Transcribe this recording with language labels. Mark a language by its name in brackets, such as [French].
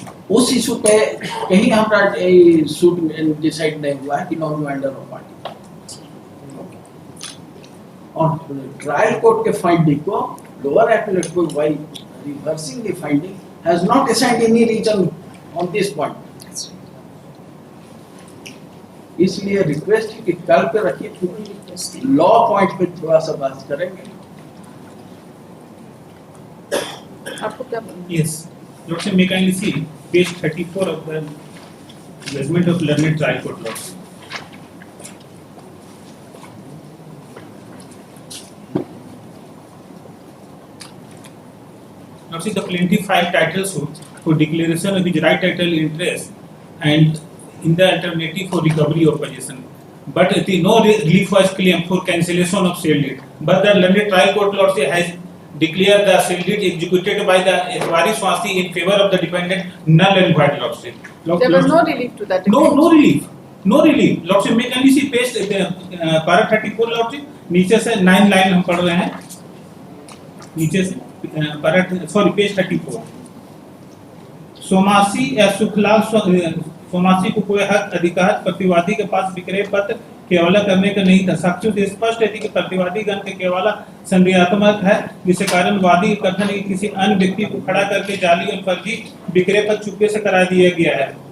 [Hindi] उस इशू पे कहीं हमारा सूट डिसाइड नहीं हुआ है कि नॉन ज्वाइंडर ऑफ पार्टी, और ट्रायल कोर्ट के फाइंडिंग को lower appellate court [English] While reversing the finding has not assigned any reason on this point. [Hindi] इसलिए रिक्वेस्ट है कि कल पे रखिए, लॉ पॉइंट पे थोड़ा सा बात करेंगे। आपको क्या बोलना? [English] Yes. Lordship, may kindly see page 34 of the judgment of learned trial court, Lordship. Lordship, the plaintiff filed title suit for declaration of his right title interest and in the alternative for recovery of possession. But no relief was claimed for cancellation of sale deed. But the learned trial court, Lordship, has declared the sale deed executed by the Etwari Swasti in favor of the defendant null and void, Lordship. There was no relief to that. No relief. No relief. Lordship, may kindly see page para 34, Lordship. [Hindi] नीचे से 9 line हम पढ़ रहे हैं. नीचे से page 34. सोमासी या सुखलाल सोमासी को कोई हक अधिकार प्रतिवादी के पास विक्रय पत्र केवला करने का नहीं था। साक्ष्यों से स्पष्ट है कि प्रतिवादी गण के केवला संदेहात्मक है, जिसके कारण वादी कथन है कि किसी अन्य व्यक्ति को खड़ा करके जाली और फर्जी विक्रय पत्र चुपके से करा दिया गया है।